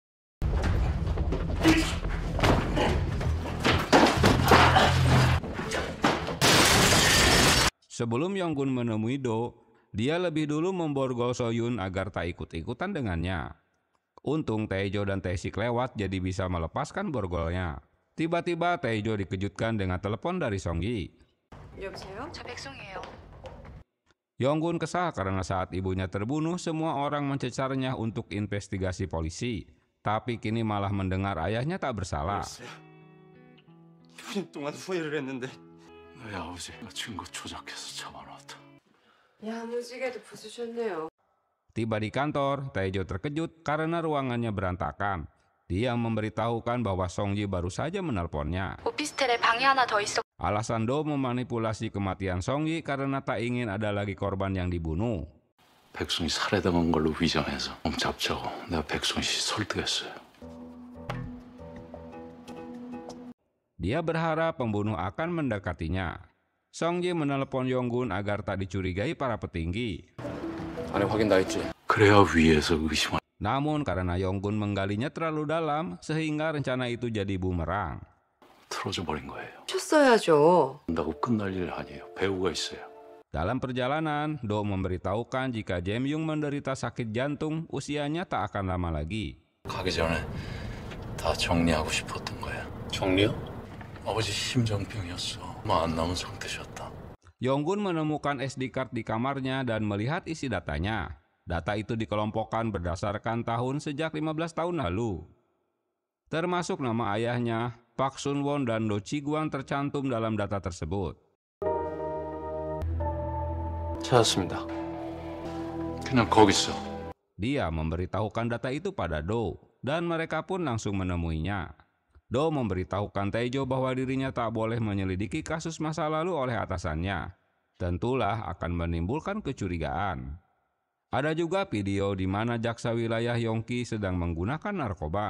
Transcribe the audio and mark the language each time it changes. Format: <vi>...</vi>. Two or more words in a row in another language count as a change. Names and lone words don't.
<id>Sebelum Yonggun menemui Do, dia lebih dulu memborgol Soyun agar tak ikut-ikutan dengannya. Untung Tae-jo dan Tae-sik lewat jadi bisa melepaskan borgolnya. Tiba-tiba Tae-jo dikejutkan dengan telepon dari Song Yi.</id> <ko>여보세요? 저 백송이에요.</ko> <id>Yonggun kesal karena saat ibunya terbunuh, semua orang mencecarnya untuk investigasi polisi. tapi kini malah mendengar ayahnya tak bersalah.</id> <ko>6년 동안 후회를 했는데 너희 아버지가 증거 조작해서 잡아놨다. 야무지게도 부수셨네요.</ko> <id>Tiba di kantor, Taejo terkejut karena ruangannya berantakan. Dia memberitahukan bahwa Songji baru saja menelponnya.</id> <ko>오피스텔에 방이 하나 더 있어.</ko> <id>Alasan Do memanipulasi kematian Songji karena tak ingin ada lagi korban yang dibunuh.</id> <ko>백송이 살해당한 걸로 위장해서 몸 잡자고 내가 백송이 씨 설득했어요.</ko> <id>Dia berharap pembunuh akan mendekatinya. Songji menelepon Yonggun agar tak dicurigai para petinggi.</id> <ko>안에 확인 다 했지? 그래야 위에서 의심할.</ko> <id>Namun karena Yonggun menggalinya terlalu dalam sehingga rencana itu jadi bumerang.</id> <ko>틀어져 버린 거예요. 쳤어야죠. 한다고 끝날 일 아니에요. 배우가 있어요.</ko> <id>Dalam perjalanan, Do memberitahukan jika Jae-myung menderita sakit jantung, usianya tak akan lama lagi.</id> <ko>가기 전에 다 정리하고 싶었던 거야. 정리요? 아버지 심장병이었어. 얼마 안 남은 상태셨다.</ko> <id>Yonggun menemukan</id> <en>SD card</en> <id>di kamarnya dan melihat isi datanya. Data itu dikelompokkan berdasarkan tahun sejak 15 tahun lalu. Termasuk nama ayahnya, Park Sun-won dan Do Chi-gwang tercantum dalam data tersebut.</id> <ko>찾았습니다. 그냥 거기 있어.</ko> <id>Dia memberitahukan data itu pada Do, dan mereka pun langsung menemuinya. Do memberitahukan Taejo bahwa dirinya tak boleh menyelidiki kasus masa lalu oleh atasannya. Tentulah akan menimbulkan kecurigaan. Ada juga video di mana jaksa wilayah Yongki sedang menggunakan narkoba.</id>